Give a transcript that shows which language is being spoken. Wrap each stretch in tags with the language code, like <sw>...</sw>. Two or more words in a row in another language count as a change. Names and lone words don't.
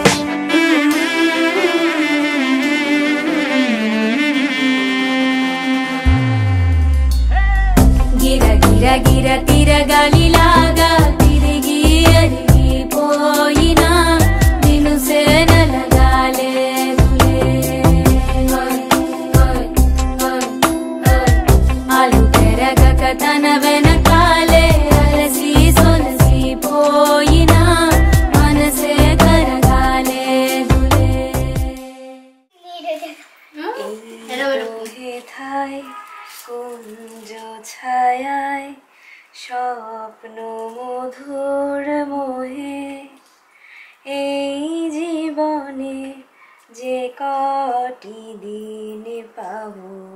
<te>గిర గిర గిర తిరగాలిలాగా తిరిగి అరిగి పోయినా నిన్ను సేనలగాలేదులే ఆలు పెరగక తన వెనకాలే అలసి సొలసి పోయినా మనసే కరగాలేదులే</te> <bn>ধায় কুঞ্জ ছায়ায় স্বপ্ন মধুর মোহে, এই জীবনে যে কটি দিন পাবো</bn>